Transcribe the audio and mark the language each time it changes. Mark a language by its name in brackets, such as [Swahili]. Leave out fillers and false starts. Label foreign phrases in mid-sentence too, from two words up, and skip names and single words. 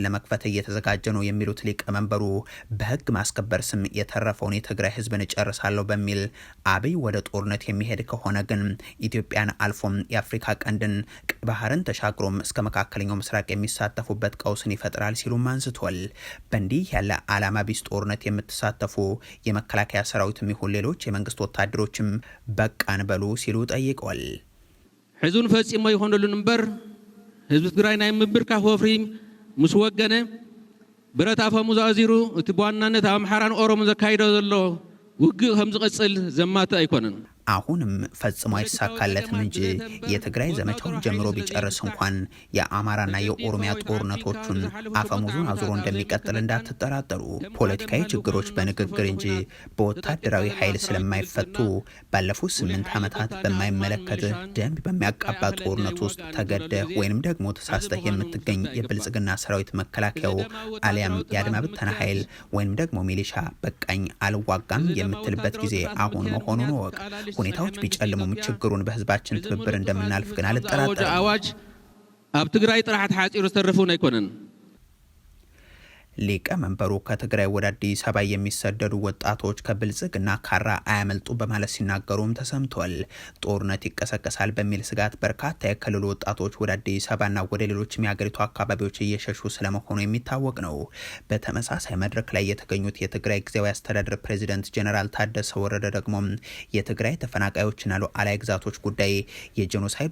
[Amharic] ለመክፈት እየተዘጋጀ ነው የሚሉት ሊቀመንበሩ በህግ ማስከበር ስም የተረፈውን የትግራይ ህዝብን እጨርሳለሁ በሚል አብይ ወደ ጦርነት የሚሄድ ከሆነ ግን ኢትዮጵያን አልፎም የአፍሪካ ቀንድን ቀይ ባህርን ተሻግሮም እስከ መካከለኛው ምስራቅ የሚሳተፉበት ቀውስን ይፈጥራል ሲሉም አንስቷል። በእንዲህ ያለ ዓላማ ቢስ ጦርነት የምትሳተፉ የመከላከያ ሰራዊትም ይሁን ሌሎች የመንግስት ወታደሮችም በቃን በሉ ሲሉ ጠይቀዋል። [Tigrinya] ሕዙን ፈጺሞ ይሆነሉን እምበር ህዝቢ ትግራይ ናይ ምብርካኽ ወፍሪ ምስ ወገነ ብረት አፈሙዝ አዚሩ እቲ በዋናነት አምሓራን ኦሮሞ ዘካይዶ ዘሎ ውግእ ከም ዝቀጽል ዘማተ አይኮነን። [Amharic] አሁንም ፈጽሞ አይሳካለትም እንጂ የትግራይ ዘመቻውን ጀምሮ ቢጨርስ እንኳን የአማራና የኦሮሚያ ጦርነቶቹን አፈሙዙን አዙሮ እንደሚቀጥል እንዳትጠራጠሩ። ፖለቲካዊ ችግሮች በንግግር እንጂ በወታደራዊ ኃይል ስለማይፈቱ ባለፉት 8 ዓመታት በማይመለከት ደም በሚያቃባ ጦርነት ውስጥ ተገደህ ወይንም ደግሞ ተሳስተህ የምትገኝ የብልጽግና ሰራዊት መከላከያው አሊያም የአድማ ብተና ኃይል ወይንም ደግሞ ሚሊሻ በቃኝ አልዋጋም የምትልበት ጊዜ አሁን መሆኑን ወቅ። ሁኔታዎች ቢጨልሙም ችግሩን በህዝባችን ትብብር እንደምናልፍ ግን አልጠራጠርም። [Tigrinya] አዋጅ አብ ትግራይ ጥራሕት ሓፂሩ ዝተረፉን አይኮነን። [Amharic] ሊቀመንበሩ ከትግራይ ወደ አዲስ አበባ የሚሰደዱ ወጣቶች ከብልጽግና ካራ አያመልጡ በማለት ሲናገሩም ተሰምቷል። ጦርነት ይቀሰቀሳል በሚል ስጋት በርካታ የክልሉ ወጣቶች ወደ አዲስ አበባና ወደ ሌሎችም የሀገሪቱ አካባቢዎች እየሸሹ ስለመሆኑ የሚታወቅ ነው። በተመሳሳይ መድረክ ላይ የተገኙት የትግራይ ጊዜያዊ አስተዳደር ፕሬዚደንት ጄኔራል ታደሰ ወረደ ደግሞ የትግራይ ተፈናቃዮችና ሉዓላዊ ግዛቶች ጉዳይ የጄኖሳይዱ